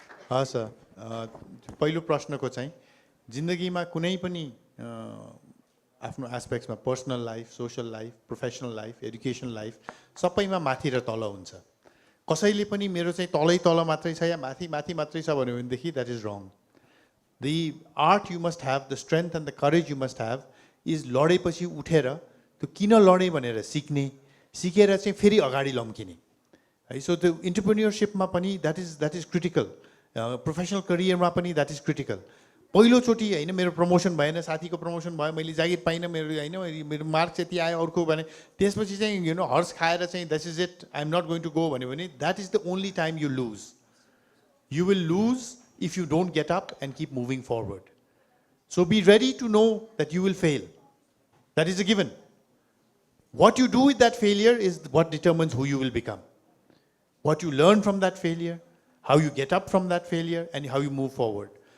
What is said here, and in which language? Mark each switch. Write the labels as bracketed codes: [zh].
[ne] हस् सर, पहिलो प्रश्नको चाहिँ जिन्दगीमा कुनै पनि आफ्नो एस्पेक्ट्समा personal life, social life, professional life, education life सबैमा माथि र तल हुन्छ। कसैले पनि मेरो चाहिँ तल मात्रै छ या माथि मात्रै छ भन्यो भनेदेखि [en] That is wrong. The art you must have, the strength and the courage you must have is [ne] लडेपछि उठेर त्यो किन लडेँ भनेर सिकेर चाहिँ फेरि अगाडि लम्किने है। सो त्यो इन्टरप्रेन्योरसिपमा पनि [en] that is critical, [ne] प्रोफेसनल करियरमा पनि द्याट इज क्रिटिकल। पहिलोचोटि होइन मेरो प्रमोसन भएन, साथीको प्रमोसन भयो, मैले जागिर पाइनँ, मेरो होइन मेरो मार्क्स यति आयो अर्को भने त्यसपछि चाहिँ हर्स खाएर चाहिँ [en] that is it, I am not going to go [ne] भन्यो भने [en] That is the only time you lose. You will lose if you don't get up and keep moving forward. So be ready to know that you will fail. That is a given. What you do with that failure is what determines who you will become. What you learn from that failure, how you get up from that failure, and how you move forward.